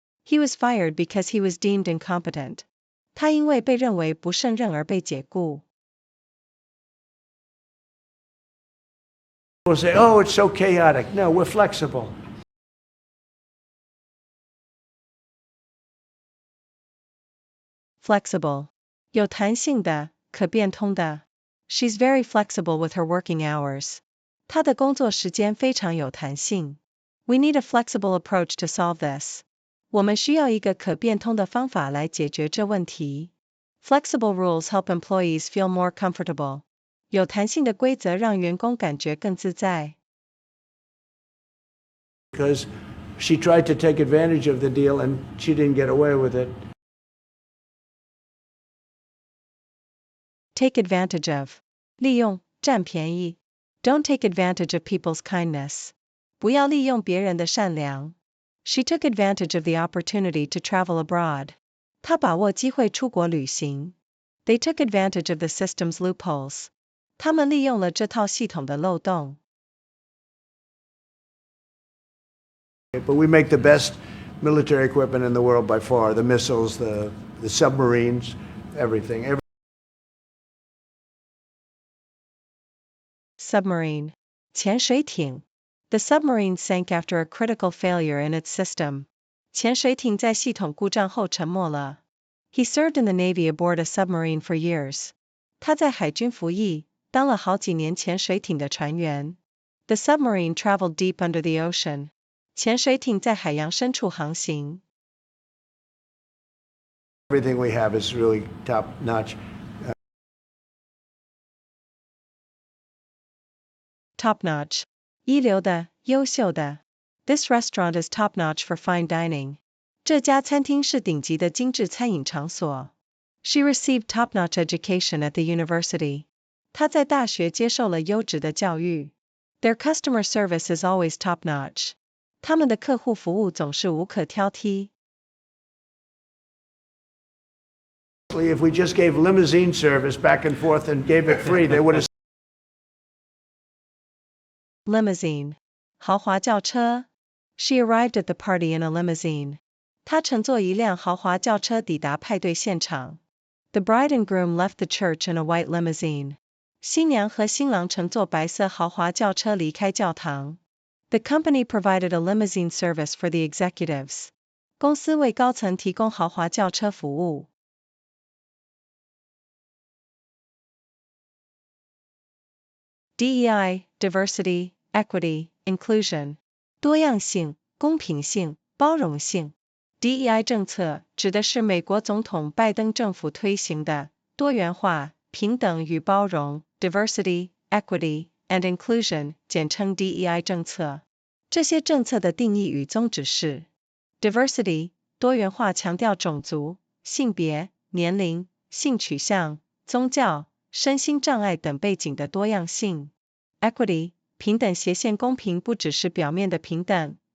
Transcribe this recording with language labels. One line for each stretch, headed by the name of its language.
English: He was fired because he was deemed incompetent.
Chinese: 他因为被认为不胜任而被解雇。
English: People say, oh, it's so chaotic. No, we're flexible.
Chinese: Flexible. 有弹性的，可变通的。
English: She's very flexible with her working hours.
Chinese: 她的工作时间非常有弹性。
English: We need a flexible approach to solve this.
Chinese: 我们需要一个可变通的方法来解决这问题。
English: Flexible rules help employees feel more comfortable.
Chinese: 有弹性的规则让员工感觉更自在。
English: Because she tried to take advantage of the deal and she didn't get away with it. Take advantage of.
Chinese: 利用，占便宜。
English: Don't take advantage of people's kindness.
Chinese: 不要利用别人的善良。
English: She took advantage of the opportunity to travel abroad.
Chinese: 她把握机会出国旅行。
English: They took advantage of the system's loopholes.
Chinese: 他们利用了这套系统的漏洞。
English: But we make the best military equipment in the world by far. The missiles, the submarines, everything.
Chinese: Submarine. 潜水艇。
English: The submarine sank after a critical failure in its system.
Chinese: 潜水艇在系统故障后沉没了。
English: He served in the Navy aboard a submarine for years.
Chinese: 他在海军服役，当了好几年潜水艇的船员。
English: The submarine traveled deep under the ocean.
Chinese: 潜水艇在海洋深处航行。
English: Everything we have is really top notch. Top notch.
Chinese: 一流的，优秀的。
English: This restaurant is top notch for fine dining.
Chinese: 这家餐厅是顶级的精致餐饮场所。
English: She received top-notch education at the university.
Chinese: 她在大学接受了优质的教育。
English: Their customer service is always top-notch.
Chinese: 他们的客户服务总是无可挑剔。
English: If we just gave limousine service back and forth and gave it free, they would have.
Chinese: Limousine. 豪华轿车。
English: She arrived at the party in a limousine.
Chinese: 她乘坐一辆豪华轿车抵达派对现场。
English: The bride and groom left the church in a white limousine.
Chinese: 新娘和新郎乘坐白色豪华轿车离开教堂。
English: The company provided a limousine service for the executives.
Chinese: 公司为高层提供豪华轿车服务。
English: DEI, diversity, equity, inclusion.
Chinese: 多样性、公平性、包容性。 DEI 政策指的是美国总统拜登政府推行的多元化、平等与包容
English: （diversity, equity, and inclusion）
Chinese: 简称 DEI 政策。这些政策的定义与宗旨是 ：diversity 多元化强调种族、性别、年龄、性取向、宗教、身心障碍等背景的多样性 ；equity 平等斜线公平不只是表面的平等。